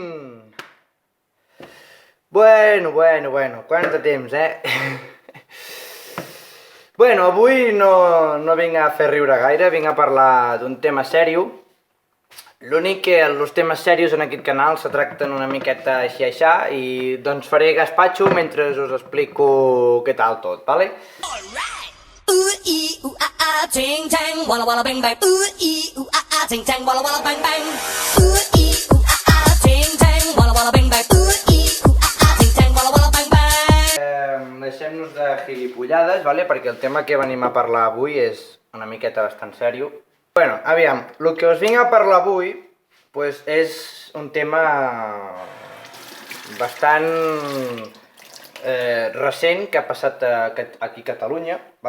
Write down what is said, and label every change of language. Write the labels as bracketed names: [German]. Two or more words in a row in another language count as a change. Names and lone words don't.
[Catalan] Bueno, quant de temps, Bueno, avui no vinc a fer riure gaire, vinc a parlar d'un tema sèrio. L'únic que els temes serios en aquest canal se tracten una miqueta així i doncs faré gaspatxo mentre us explico què tal tot, vale? Ooh ee ooh ah ting tang walla walla bang bang. Ooh ee ooh ah ting tang walla walla bang bang. Ooh ee ooh ah ting tang walla walla bang bang. Ooh ee ooh ah ting tang walla walla bang bang. Deixem-nos de gilipollades, vale? Perquè el tema que venim a parlar avui és una miqueta bastant sèrio. Bueno, aviam, el que us vinc a parlar avui pues, és un tema bastant recent que ha passat aquí a Catalunya, vale?